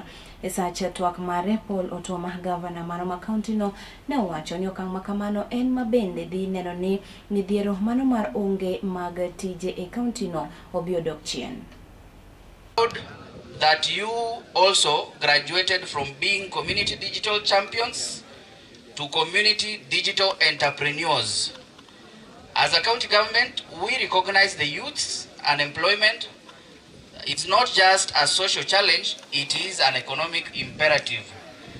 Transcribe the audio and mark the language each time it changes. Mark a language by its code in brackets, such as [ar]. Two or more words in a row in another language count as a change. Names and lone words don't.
[luo] E sacha twak mare Paul Otoma, gavana mano ma kaunti no, ne owacho ni okang' ma kamano en ma bende dhi neno ni midhiero mano mar onge mag tije e kaunti no obiyodok chien. [en] That you also graduated from being community digital champions to community digital entrepreneurs. As a county government, we recognize the youth's unemployment. It's not just a social challenge, it is an economic imperative.